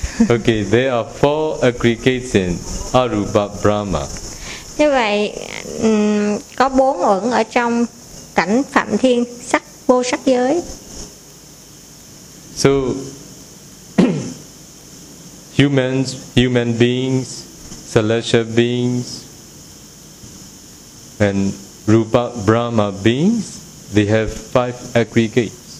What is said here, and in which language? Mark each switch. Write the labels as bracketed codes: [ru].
[en] Okay, there are four aggregates in Arupa Brahma. [vi] Như vậy, có bốn uẩn ở trong cảnh Phạm Thiên Sắc Vô Sắc Giới. [en] So humans, human beings, celestial beings, and Rupa Brahma beings, they have five aggregates.